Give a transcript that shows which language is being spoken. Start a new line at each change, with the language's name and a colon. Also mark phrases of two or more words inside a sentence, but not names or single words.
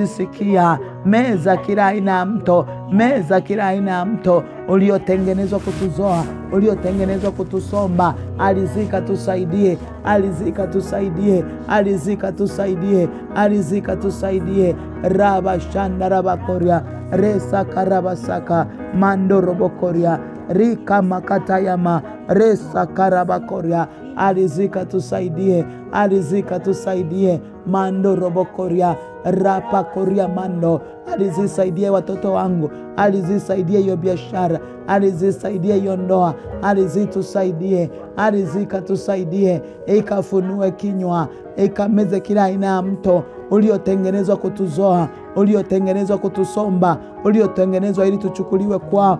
Swahili: Sikia, meza kila aina ya mto, meza kila aina ya mto uliotengenezwa kutuzoa, uliotengenezwa kutusomba. Ardhi katusaidie, ardhi katusaidie, ardhi katusaidie, ardhi katusaidie. Raba shanda raba koria resa karabasaka mando robokoria rika makatayama resa karabakoria. Ardhi katusaidie, ardhi katusaidie mando robokoria rapa koria mando. Ardhi saidie watoto wangu, ardhi saidie hiyo biashara, ardhi saidie hiyo ndoa, ardhi tusaidie, ardhi katusaidie, ikafunue kinywa, ikameze kila aina ya mto uliotengenezwa kutuzoa, uliotengenezwa kutusomba, uliotengenezwa ili tuchukuliwe kwao.